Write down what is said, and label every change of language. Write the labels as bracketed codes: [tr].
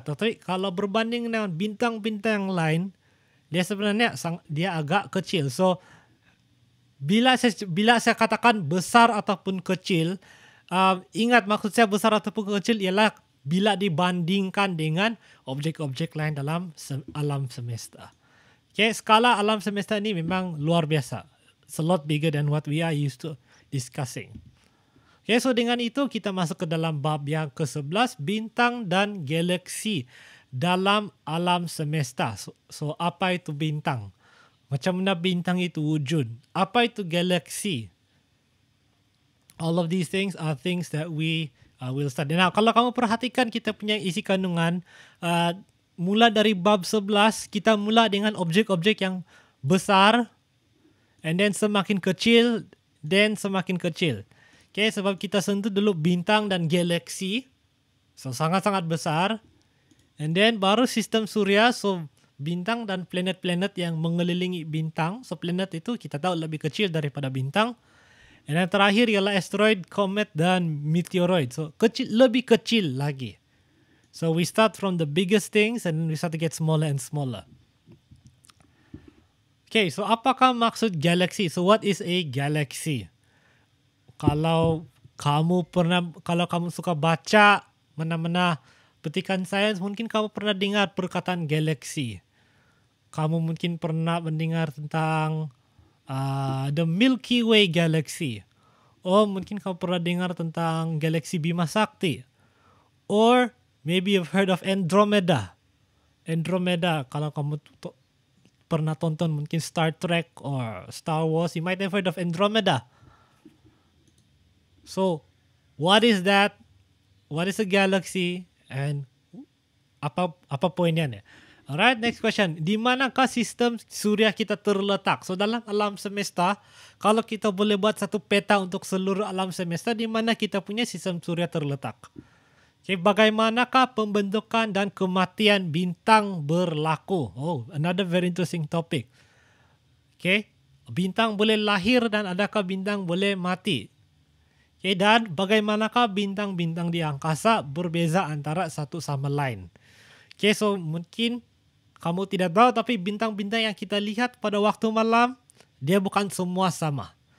[ms] Tetapi kalau berbanding dengan bintang-bintang yang lain, dia sebenarnya dia agak kecil. So, bila saya katakan besar ataupun kecil, ingat maksud saya besar ataupun kecil ialah bila dibandingkan dengan objek-objek lain dalam alam semesta. Okay, skala alam semesta ini memang luar biasa. [en] It's a lot bigger than what we are used to discussing. [ms] Okay, so dengan itu kita masuk ke dalam bab yang ke-11, bintang dan galaksi dalam alam semesta. So apa itu bintang? Macam mana bintang itu wujud? Apa itu galaksi? [en] All of these things are things that we will study. [ms] Nah, kalau kamu perhatikan kita punya isi kandungan, mula dari bab 11, kita mula dengan objek-objek yang besar, [en] and then [ms] semakin kecil, then semakin kecil. Okay, sebab kita sentuh dulu bintang dan galaksi, so sangat-sangat besar, [en] and then [ms] baru sistem surya, so bintang dan planet-planet yang mengelilingi bintang. So planet itu kita tahu lebih kecil daripada bintang. [en] And then [ms] terakhir ialah asteroid, comet dan meteoroid. So lebih kecil lagi. [en] So we start from the biggest things and then we start to get smaller and smaller. [ms] Okay, so apakah maksud galaksi? [en] So what is a galaxy? [ms] Kalau kamu suka baca mana-mana petikan sains, mungkin kamu pernah dengar perkataan galaksi. Kamu mungkin pernah mendengar tentang the Milky Way Galaxy. Or mungkin kamu pernah dengar tentang galaksi Bima Sakti. [en] Or maybe you've heard of Andromeda. Andromeda, [ms] kalau kamu pernah tonton mungkin [en] Star Trek or Star Wars, you might have heard of Andromeda. So, what is that? What is a galaxy? And [ms] apa poinnya nih? [en] Alright, next question. [ms] Di manakah sistem surya kita terletak? So, dalam alam semesta, kalau kita boleh buat satu peta untuk seluruh alam semesta, di mana kita punya sistem surya terletak? Okay, bagaimanakah pembentukan dan kematian bintang berlaku? [en] Oh, another very interesting topic. [ms] Okay, bintang boleh lahir dan adakah bintang boleh mati? Okay, dan bagaimanakah bintang-bintang di angkasa berbeza antara satu sama lain? Okay, so mungkin kamu tidak tahu, tapi bintang-bintang yang kita lihat pada waktu malam, dia bukan semua sama.